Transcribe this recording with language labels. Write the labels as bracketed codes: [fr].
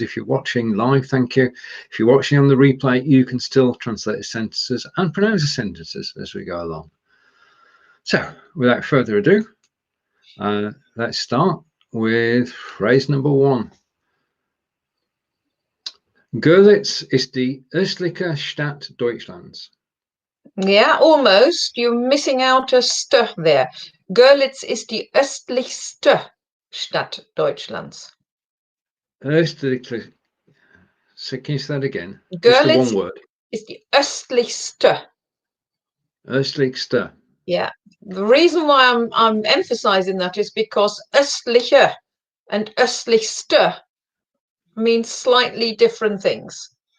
[en] If you're watching live, thank you. If you're watching on the replay, you can still translate the sentences and pronounce the sentences as we go along. So, without further ado, let's start with phrase number 1. [de] Görlitz ist die östlichste Stadt Deutschlands. [en] Yeah, almost. You're missing out a st there. [de] Görlitz ist die östlichste Stadt Deutschlands. Östlichste. [en] So can you say that again? [de] Görlitz [en] just the one word. [de] Ist die östlichste. Östlichste. [en] Yeah. The reason why I'm emphasizing that is because östliche and östlichste means slightly different things.